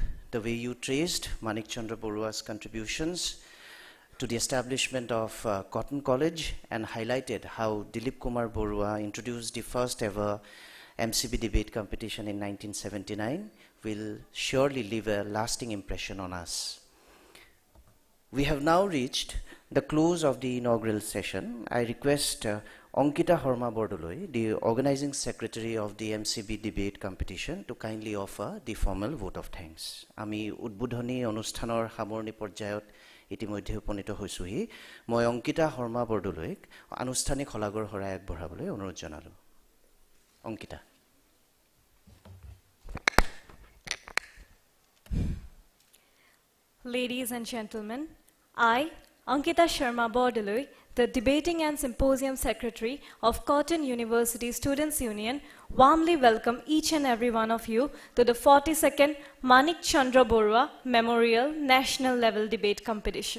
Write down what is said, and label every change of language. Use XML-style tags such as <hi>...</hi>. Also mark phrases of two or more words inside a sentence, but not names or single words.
<en>The way you traced Manik Chandra Barooah's contributions to the establishment of Cotton College and highlighted how Dilip Kumar Barooah introduced the first ever MCB debate competition in 1979 will surely leave a lasting impression on us. We have now reached the close of the inaugural session. I request Ankita Harma Bordoloi, the organizing secretary of the MCB debate competition, to kindly offer the formal vote of thanks.</en> <as>আমি উদ্বোধনী অনুষ্ঠানৰ সামৰণি পৰ্যায়ত ইতিমধ্যে উপনীত হৈছোহি। মই অংকিতা শৰ্মা বৰদলৈক আনুষ্ঠানিক হলাগৰ হৰাই আগবঢ়াবলৈ অনুৰোধ জনালো। অংকিতা।</as> <en>Ladies and gentlemen, I, Ankita Sharma Bordoloi, the Debating and Symposium Secretary of Cotton University Students' Union, warmly welcome each and every one of you to the 42nd Manik Chandra Barooah Memorial National Level Debate Competition.</en>